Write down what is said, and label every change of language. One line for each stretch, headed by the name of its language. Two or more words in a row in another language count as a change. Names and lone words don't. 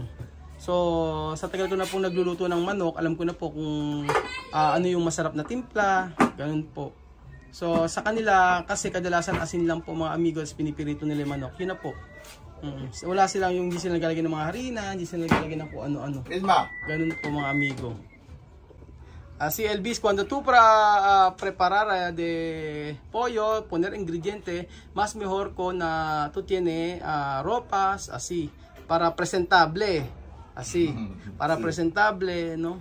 Filipino: So sa tagal ko na pong nagluluto ng manok, alam ko na po kung ano yung masarap na timpla, ganun po. So sa kanila kasi kadalasan asin lang po mga amigos, pinipirito nila yung manok, yun na po. Wala silang hindi sila naglalagay ng mga harina, hindi sila naglalagay ng kung ano-ano. Ganun po mga amigo.
Spanish: Si Elvis, cuando tú para preparar de pollo, poner ingrediente, más mejor con tú tiene ropas así, para presentable, así, para sí. Presentable, ¿no?